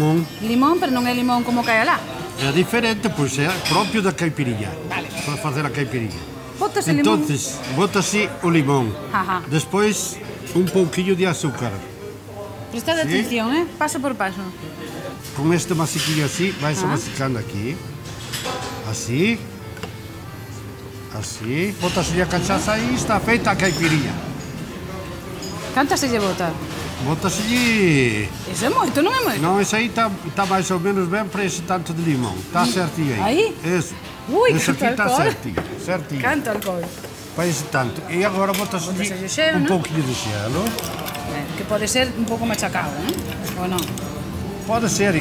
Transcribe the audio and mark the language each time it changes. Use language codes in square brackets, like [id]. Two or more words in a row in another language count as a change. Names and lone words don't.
[gl] Limón, pero non é limón como cae alá. [pt] É diferente, pois é próprio da caipirinha. [gl] Vale. [pt] Para fazer a caipirinha. [es] Botas el limón. [pt] Entonces, bota-se o limão. Ajá. Despois, um pouquinho de açúcar. [es] Prestad Sí. atención, paso por paso. [pt] Com este massiquinho assim, vai-se massicando aqui. Assim. Assim. Bota-se a cachaça aí, está feita a caipirinha. [gl] Canta se lle bota? [pt] Bota-se. [gl] Iso é moito, non é moito? [pt] Não, esse aí está mais ou menos bem para esse tanto de limão. Está certinho aí. Aí? Isso. Ui, esse aqui quanto está [gl] alcohol. [pt] certinho. Certinho. [gl] Canta alcohol. [pt] Para esse tanto. E agora bota-se Bota-se gelo, um não? pouquinho de gelo. [gl] Que pode ser un pouco machacado, ou non? [pt] Pode ser.